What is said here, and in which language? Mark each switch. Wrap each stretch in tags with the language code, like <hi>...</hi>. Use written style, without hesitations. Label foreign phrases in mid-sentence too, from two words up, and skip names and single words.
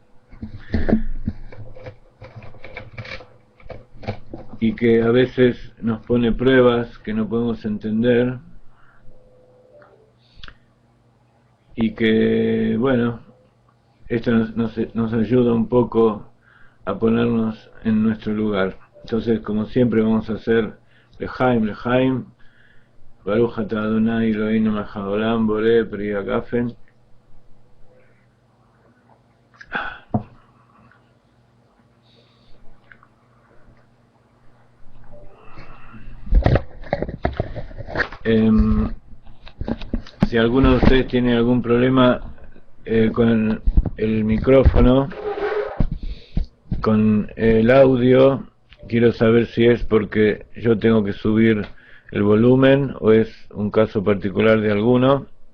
<es>y que a veces nos pone pruebas que no podemos entender, y que, bueno, esto nos ayuda un poco a ponernos en nuestro lugar. Entonces, como siempre, vamos a hacer Lejaim, Lejaim,</es> <he>ברוך אתה אדוני אלוהינו מלך העולם בורא פרי הגפן.</he> <es>Si alguno de ustedes tiene algún problema con el micrófono, con el audio, quiero saber si es porque yo tengo que subir el volumen o es un caso particular de alguno.</es>